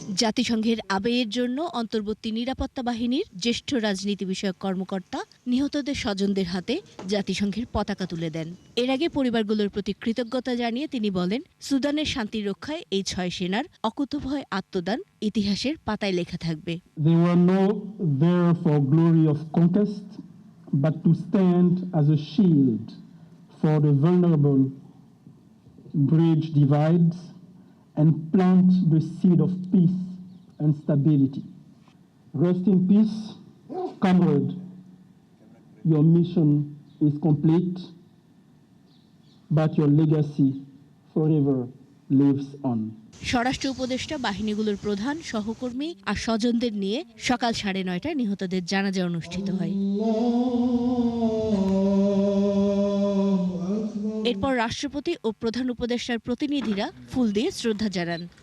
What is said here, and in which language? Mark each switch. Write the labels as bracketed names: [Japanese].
[Bangla] জাতিসংঘের আবেগের জন্য অন্তর্বর্তী নিরাপত্তা বাহিনীর জ্যেষ্ঠ রাজনীতি বিষয়ক কর্মকর্তা নিহতদের স্বজনদের হাতে জাতিসংঘের পতাকা তুলে দেন। এর আগে পরিবারগুলোর প্রতি কৃতজ্ঞতা জানিয়ে তিনি বলেন, সুদানের শান্তি রক্ষায় এই ৬ সেনার অকুতোভয় আত্মদান ইতিহাসের পাতায় লেখা থাকবে। [English] They were not there for glory of conquest, but to stand as a shield for the vulnerable, bridge divides, and plant the seed of peace and stability. Rest in peace, comrade. Your mission is complete, but your legacy forever lives on. [Bangla] স্বরাষ্ট্র উপদেষ্টা, বাহিনীগুলোর প্রধান, সহকর্মী আর স্বজনদের নিয়ে সকাল ৯:৩০টায় নিহতদের জানাজা অনুষ্ঠিত হয়। এরপর রাষ্ট্রপতি ও প্রধান উপদেষ্টার প্রতিনিধিরা ফুল দিয়ে শ্রদ্ধা জানান।